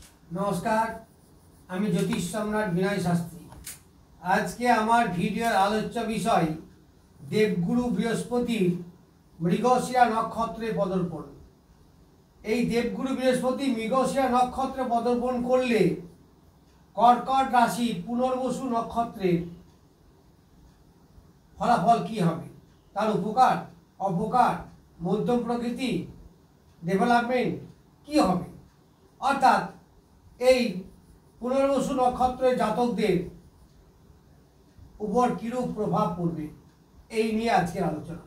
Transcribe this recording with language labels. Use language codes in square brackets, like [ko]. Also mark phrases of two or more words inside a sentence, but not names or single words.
[bn] নমস্কার আমি জ্যোতিষ সম্রাট বিনয় শাস্ত্রী। আজকে আমার ভিডিওর আলোচ্য বিষয় দেবগুরু বৃহস্পতির মৃগশিরা নক্ষত্রে পদার্পণ। এই দেবগুরু বৃহস্পতি মৃগশিরা নক্ষত্রে পদার্পণ করলে কর্কট রাশি পুনর্বসু নক্ষত্রের ফলাফল কি হবে, তার উপকার অপকার মধ্যম প্রকৃতি ডেভেলপমেন্ট কি হবে, অর্থাৎ এই পুনর্বসু নক্ষত্রের জাতকদের উপর কিরূপ প্রভাব পড়বে এই নিয়ে আজকের আলোচনা।